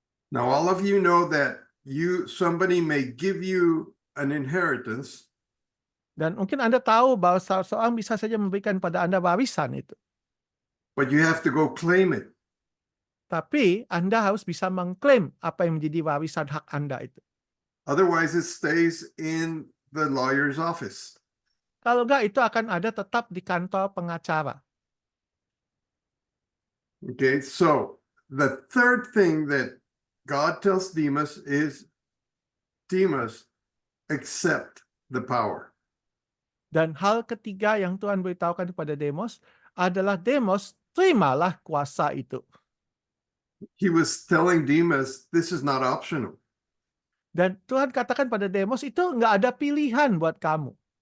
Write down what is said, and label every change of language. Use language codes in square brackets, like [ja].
[en] Now, all of you know that somebody may give you an inheritance, [id] Dan mungkin Anda tahu bahwa seorang bisa saja memberikan pada Anda warisan itu. [en] but you have to go claim it. [id] Tapi Anda harus bisa mengklaim apa yang menjadi warisan hak Anda itu. [en] Otherwise, it stays in the lawyer's office. [id] Kalau enggak, itu akan ada tetap di kantor pengacara. [en] Okay, so the third thing that God tells Demas is, Demas, accept the power. [id] Dan hal ketiga yang Tuhan beritahukan kepada Demos adalah Demos, terimalah kuasa itu. [en] He was telling Demas, this is not optional. [id] Dan Tuhan katakan pada Demos, itu nggak ada pilihan buat kamu.